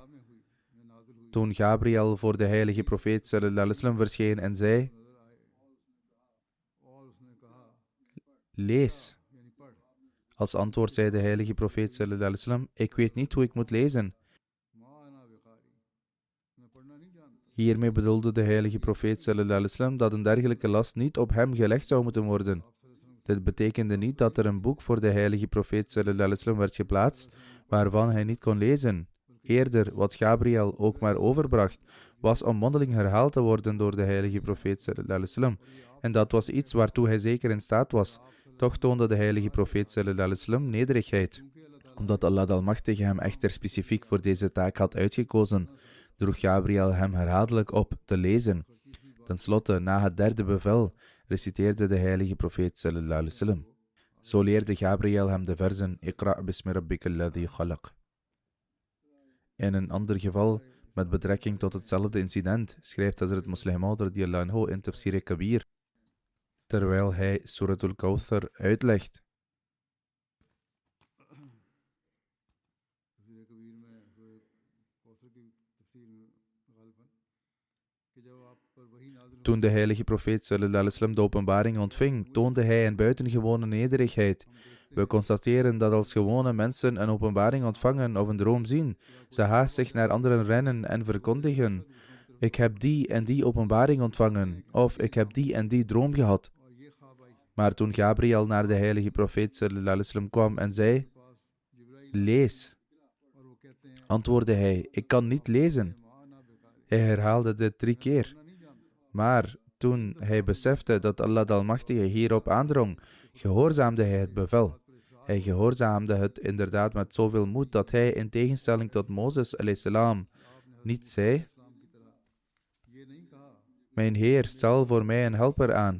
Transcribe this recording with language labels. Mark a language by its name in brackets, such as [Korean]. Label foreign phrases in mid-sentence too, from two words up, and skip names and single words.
[Dutch] Toen Gabriel voor de heilige profeet [Arabic] صلى الله عليه وسلم [Dutch] verscheen en zei: lees. Als antwoord zei de heilige profeet [Arabic] صلى الله عليه وسلم: [Dutch] ik weet niet hoe ik moet lezen. Hiermee bedoelde de heilige profeet [Arabic] صلى الله عليه وسلم [Dutch] dat een dergelijke last niet op hem gelegd zou moeten worden. Dit betekende niet dat er een boek voor de heilige profeet [Arabic] صلى الله عليه وسلم [Dutch] werd geplaatst waarvan hij niet kon lezen. Eerder, wat Gabriel ook maar overbracht, was om mondeling herhaald te worden door de heilige profeet [Arabic] صلى الله عليه وسلم. [Dutch] En dat was iets waartoe hij zeker in staat was. Toch toonde de heilige profeet [Arabic] صلى الله عليه وسلم [Dutch] nederigheid. Omdat Allah de Almachtige hem echter specifiek voor deze taak had uitgekozen, droeg Gabriel hem herhaaldelijk op te lezen. Ten slotte, na het derde bevel, reciteerde de heilige profeet [Arabic] صلى الله عليه وسلم. [Dutch] Zo leerde Gabriel hem de verzen [Arabic] اقرأ باسم ربك الذي خلق. [Dutch] In een ander geval, met betrekking tot hetzelfde incident, schrijft Hazrat Muslim Maud [Arabic] رضي الله عنه [Dutch] in Tafsir Kabir, terwijl hij Suratul Kawthar uitlegt. Toen de heilige profeet [Arabic] صلى الله عليه وسلم [Dutch] de openbaring ontving, toonde hij een buitengewone nederigheid. We constateren dat als gewone mensen een openbaring ontvangen of een droom zien, ze haastig naar anderen rennen en verkondigen: ik heb die en die openbaring ontvangen, of ik heb die en die droom gehad. Maar toen Gabriel naar de heilige profeet [Arabic] صلى الله عليه وسلم [Dutch] kwam en zei: lees, antwoordde hij: ik kan niet lezen. Hij herhaalde dit 3 keer. Maar toen hij besefte dat Allah de Almachtige hierop aandrong, gehoorzaamde hij het bevel. Hij gehoorzaamde het inderdaad met zoveel moed dat hij, in tegenstelling tot Mozes salam, niet zei: mijn Heer, stel voor mij een helper aan.